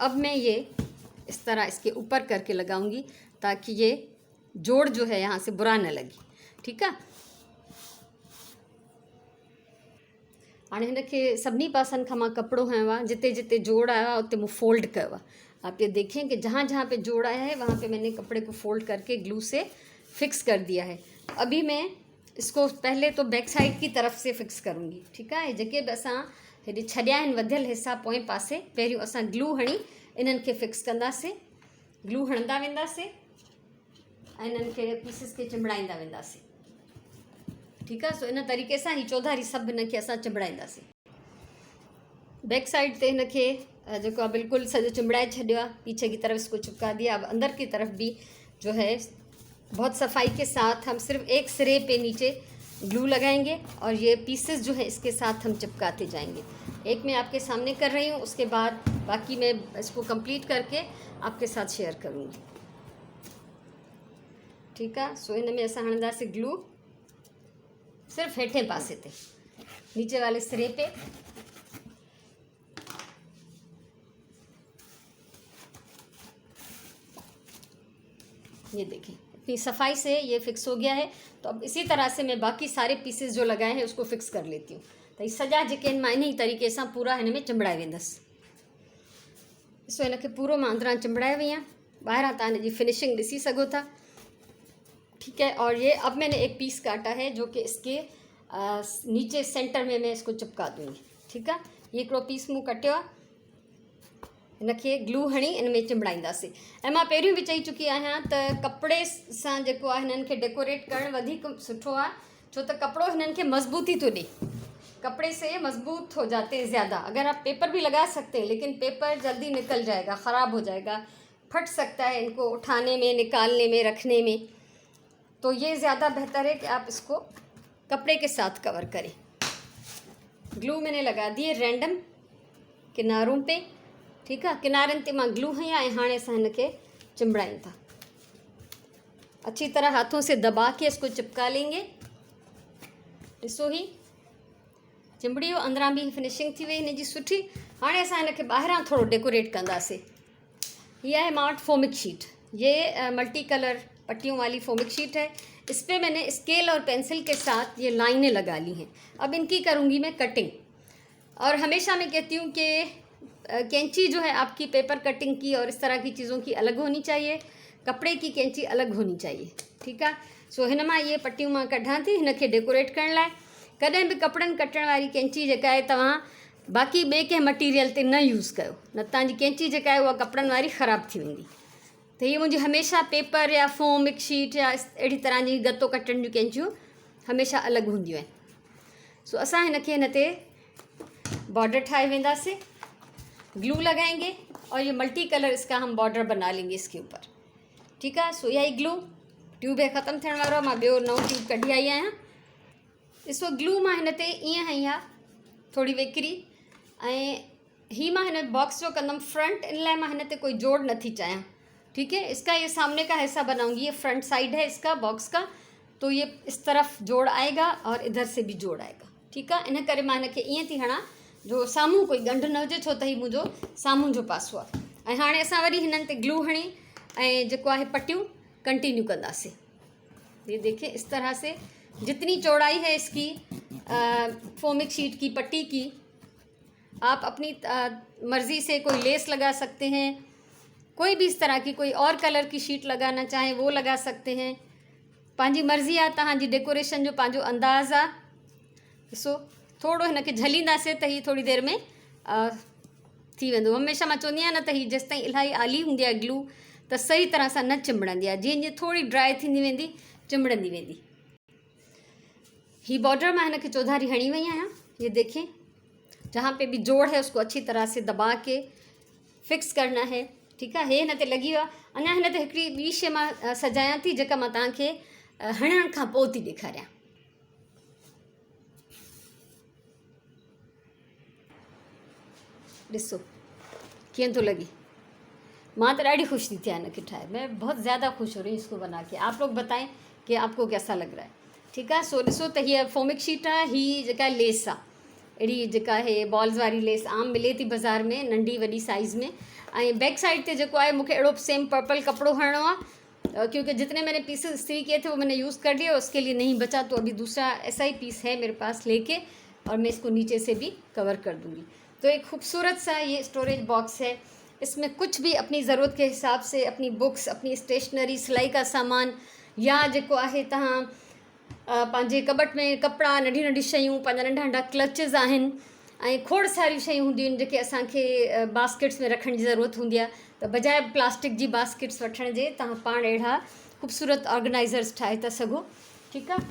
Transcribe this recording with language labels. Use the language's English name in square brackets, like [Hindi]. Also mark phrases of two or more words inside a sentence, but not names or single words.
[Hindi] और अब मैं ये इस तरह इसके ऊपर करके लगाऊंगी ताकि ये जोड़ जो है यहाँ से बुरा न लगे। [Sindhi] ठीकु आहे। हाणे हिनखे सभिनी पासनि खां मां कपिड़ो हयो आहे, जिते जिते [Hindi] जोड़ आया है [Sindhi] उते मूं फोल्ड किया है। [Hindi] आप ये देखें कि जहाँ जहाँ पे जोड़ आया है वहाँ पे मैंने कपड़े को फोल्ड करके ग्लू से फिक्स कर दिया है। अभी मैं इसको पहले तो बैक साइड की तरफ से फिक्स करूँगी। [Sindhi] ठीकु आहे। जेके बि असां हेॾे छॾिया आहिनि वधियल हिस्सा पोएं पासे, पहिरियों असां ग्लू हणी इन्हनि खे फिक्स कंदासीं। ग्लू हणंदा वेंदासीं ऐं इन्हनि खे पीसिस खे चिंबड़ाईंदा वेंदासीं। ठीकु आहे। सो इन तरीक़े सां ही चौधारी सभु हिन खे असां चिंबड़ाईंदासीं। बैक साइड ते हिन खे जेको आहे बिल्कुलु सॼो चिंबड़ाए छॾियो आहे। [Hindi] पीछे की तरफ इसको चिपका दिया। अब अंदर की तरफ भी जो है बहुत सफाई के साथ हम सिर्फ एक सिरे पे नीचे ग्लू लगाएंगे और ये पीसेस जो है इसके साथ हम चिपकाते जाएंगे। एक मैं आपके सामने कर रही हूँ, उसके बाद बाकी मैं इसको कंप्लीट करके आपके साथ शेयर करूँगी। ठीक है। [Sindhi] सो इन में असां हणंदासीं ग्लू सिर्फ हेठे पासे ते, [Hindi] नीचे वाले सिरे पे। ये देखें इतनी सफाई से ये फिक्स हो गया है। तो अब इसी तरह से मैं बाकी सारे पीसेस जो लगाए हैं उसको फिक्स कर लेती हूँ। [Sindhi] तो ये सजा जेके मां इन ही तरीक़े से पूरा हिन में चिंबड़ाए वेंदसि। ॾिसो इनखे पूरो मां अंदरां चिंबड़ाए वई आहियां। ॿाहिरां तव्हां हिन जी फिनिशिंग ॾिसी सघो था। [Hindi] ठीक है। और ये अब मैंने एक पीस काटा है जो कि इसके नीचे सेंटर में मैं इसको चिपका दूँगी। ठीक है। [Sindhi] ये हिकिड़ो पीस मूं कटियो आहे। इनखे ग्लू हणी इन में चिंबड़ाईंदासीं। ऐं मां पहिरियों भी चई चुकी आहियां त कपिड़े सां जेको आहे हिननि खे डेकोरेट करणु वधीक सुठो आहे, छो त कपिड़ो हिननि खे मजबूती थो ॾे। [Hindi] कपड़े से मजबूत हो जाते हैं ज़्यादा। अगर आप पेपर भी लगा सकते हैं लेकिन पेपर जल्दी निकल जाएगा, ख़राब हो जाएगा, फट सकता है इनको उठाने में, निकालने में, रखने में। तो ये ज़्यादा बेहतर है कि आप इसको कपड़े के साथ कवर करें। ग्लू मैंने लगा दिए रैंडम किनारों पे। ठीक है। [Sindhi] किनारनि ते मां ग्लू हया ऐं हाणे असां हिनखे चिंबड़ायूं था। [Hindi] अच्छी तरह हाथों से दबा के इसको चिपका लेंगे। [Sindhi] ॾिसो ही चिंबड़ी वियो, अंदरां भी फिनिशिंग थी वई हिन जी सुठी। हाणे असां हिनखे ॿाहिरां थोरो डेकोरेट कंदासीं। [Hindi] ये है मार्ट फोमिक शीट। ये मल्टी कलर पट्टियों वाली फोमिक शीट है। इस पर मैंने स्केल और पेंसिल के साथ ये लाइनें लगा ली हैं। अब इनकी करूँगी मैं कटिंग। और हमेशा मैं कहती हूँ कि कैंची जो है आपकी पेपर कटिंग की और इस तरह की चीज़ों की अलग होनी चाहिए, कपड़े की कैंची अलग होनी चाहिए। ठीक है। [Sindhi] सो हिन मां ये पट्टियूं मां कढां थी हिन खे डेकोरेट करण लाइ। कॾहिं बि कपिड़नि कटण वारी कैंची जेका आहे तव्हां बाक़ी ॿिए कंहिं मटीरियल ते न यूज़ कयो, न तव्हांजी कैंची जेका आहे उहा कपिड़नि वारी ख़राब थी वेंदी। त ये मुंहिंजी हमेशा पेपर या फोमिक शीट या अहिड़ी तरह जी गत्तो कटण जूं कैंचियूं हमेशा अलॻि हूंदियूं आहिनि। सो असां हिन खे हिन ते बॉर्डर ठाहे वेंदासीं, [Hindi] ग्लू लगाएंगे और ये मल्टी कलर इसका हम बॉर्डर बना लेंगे इसके ऊपर। ठीक है। सो यही ग्लू ट्यूब है [Sindhi] ख़त्म थियण वारो। मां ॿियो नओं ट्यूब कढी आई आहियां। ॾिसो ग्लू मां हिन ते ईअं हई आहे थोड़ी वेकिरी। ऐं ही मां हिन बॉक्स जो कंदमि फ्रंट, इन लाइ मां हिन ते कोई जोड़ नथी चाहियां। [Hindi] ठीक है। इसका ये सामने का हिस्सा बनाऊंगी, ये फ्रंट साइड है इसका बॉक्स का, तो ये इस तरफ जोड़ आएगा और इधर से भी जोड़ आएगा। ठीक है। [Sindhi] इन करे मां हिन खे ईअं थी हणा जो साम्हूं कोई गंढ न हुजे, छो त ही मुंहिंजो साम्हूं जो पासो आहे। ऐं हाणे असां वरी हिननि ते ग्लू हणी ऐं जेको आहे पट्टियूं कंटिन्यू कंदासीं। [Hindi] ये देखिए इस तरह से जितनी चौड़ाई है इसकी फोमिक शीट की पट्टी की, आप अपनी मर्ज़ी से कोई लेस लगा सकते हैं, कोई भी इस तरह की कोई और कलर की शीट लगाना चाहें वो लगा सकते हैं। [Sindhi] पंहिंजी मर्ज़ी आहे, तव्हांजी डेकोरेशन जो पंहिंजो अंदाज़ आहे। ॾिसो थोड़ो हिन खे झलींदासीं त ही थोड़ी देर में थी वेंदो। हमेशा मां चवंदी आहियां न त ही जेसि ताईं इलाही आली हूंदी आहे ग्लू त सही तरह सां न चिंबड़ंदी आहे। जीअं जीअं थोड़ी ड्राई थींदी वेंदी चिंबड़ंदी वेंदी। ही बॉर्डर मैं हिन खे चौधारी हणी वई आहियां। [Hindi] ये देखें जहाँ पे भी जोड़ है उसको अच्छी तरह से दबा के फिक्स करना है। ठीक है। [Sindhi] हे हिन ते लॻी वियो आहे। अञा हिन ते हिकिड़ी ॿी शइ मां सजायां थी जेका मां तव्हांखे हणण खां पोइ थी ॾेखारियां। ॾिसो कीअं थो लॻे। मां तो ॾाढी ख़ुशि थी थियां हिनखे ठाहे। [Hindi] मैं बहुत ज़्यादा खुश हो रही हूँ इसको बना के। आप लोग बताएं कि आपको कैसा लग रहा है। ठीक है। [Sindhi] सो ॾिसो त हीअ फोमिक शीट आहे, ही जेका लेस आहे अहिड़ी जेका है बॉल्स वारी लेस आम मिले थी बाज़ार में नंढी वॾी साइज़ में। ऐं बैक साइड ते जेको आहे मूंखे अहिड़ो सेम पर्पल कपिड़ो हणिणो आहे, [Hindi] क्योंकि जितने मैंने पीसेस इस्त्री किए थे वो मैंने यूज़ कर लिया, उसके लिए नहीं बचा, तो अभी दूसरा ऐसा ही पीस है मेरे पास लेके, और मैं इसको नीचे से भी कवर कर दूँगी। तो एक खूबसूरत सा ये स्टोरेज बॉक्स है, इसमें कुछ भी अपनी ज़रूरत के हिसाब से अपनी बुक्स, अपनी स्टेशनरी, सिलाई का सामान, या [Sindhi] जेको आहे तव्हां पंहिंजे कबट में कपिड़ा, नंढी नंढी शयूं, पंहिंजा नंढा नंढा क्लचिस आहिनि, ऐं खोड़ सारियूं शयूं हूंदियूं आहिनि जेके असांखे बास्केट्स में रखण जी ज़रूरत हूंदी आहे, त बजाए प्लास्टिक जी बास्केट्स वठण जे तव्हां पाण अहिड़ा ख़ूबसूरत ऑर्गेनाइज़र्स ठाहे था सघो। ठीकु आहे।